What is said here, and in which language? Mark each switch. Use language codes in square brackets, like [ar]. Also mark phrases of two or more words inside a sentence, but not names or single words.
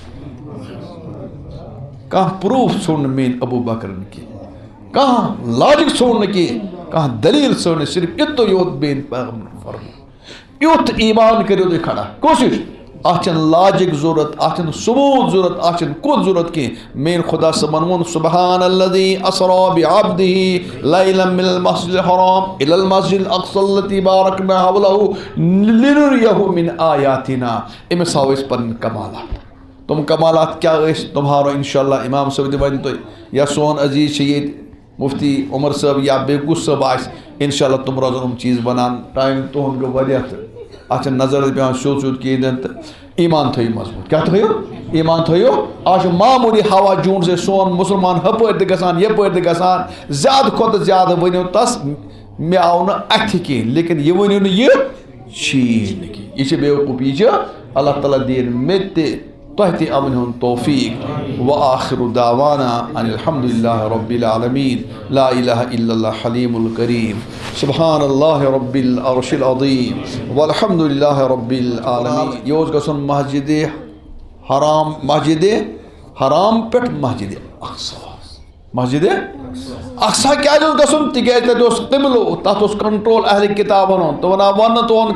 [ks] کانٛہہ پروف ژھوٚن نہٕ میٲنۍ ابو بکرن کینٛہہ کانٛہہ لاجک ژھوٚن نہٕ کینٛہہ کانٛہہ دلیل ژھوٚن صرف یُتُے یوت میٲنۍ پیغمبر فرموو یُتھ ایمان کٔرِو تُہۍ کھڑا کوشش اتھ چھنہٕ لاجک ضرورت اتھ چھنہٕ ثبوت ضرورت اتھ چھنہٕ کُن ضرورت کینٛہہ میٲنۍ خدا صٲبن ووٚن [ar] سبحان الذی اسرا بعبده لیلا من المسجد الحرام الى المسجد الاقصى الذي باركنا حوله لنريه من آیاتنا [ks] أمس ہاو أسۍ پنٕنۍ کمالات تم کمالات کیا ٲسۍ تم ہاو انشاءاللہ امام صٲب تہِ وَنہِ تۄہہِ یا سون عزیز چھِ ییٚتہِ مفتی عمر صٲب یا بیٚیہِ کُس صٲب آسہِ انشاءاللہ تم روزن یِم چیٖز بنان ٹایم تُہُنٛد گوٚو واریاہ تہٕ اتھ چھنہٕ نظر پیوان سیوٚد سیوٚد کِہیٖنۍ تہِ تہٕ ایمان تھٲیِو مضبوٗط کیٛاہ تھٲیِو ایمان تھٲیِو آز چھُ معموٗلی ہوا جوٗن سے سون مُسلمان ہُپٲرۍ تہِ گژھان یپٲرۍ تہِ گژھان زیادٕ کھۄتہٕ زیادٕ ؤنِو تس مےٚ آو نہٕ اَتھِ کینٛہہ لیکن یہِ ؤنِو نہٕ یہِ چھی نہٕ کینٛہہ یہِ چھِ بیوقوٗفی یہِ چھِ اللہ تعالیٰ دِیِن مےٚ تہِ تۄہہِ تہِ اَمن ہُنٛد توفیٖق [ar] وآخِرُ دعوانا ان الحمد للہ رب العالمین لا الہ الا اللہ حلیم الکریم سبحان اللہ رب العرش العظیم والحمد للہ رب العالمین [ks] یہ اوس گژھُن مسجد حرام پٮ۪ٹھ مسجد اقصا مسجد اقصا کیٛازِ اوس گژھُن تِکیٛازِ تتہِ اوس قبلہٕ تتھ اوس کنٹرول اہلِ کتابن ہُنٛد تہٕ ونان وننہٕ تُہُنٛد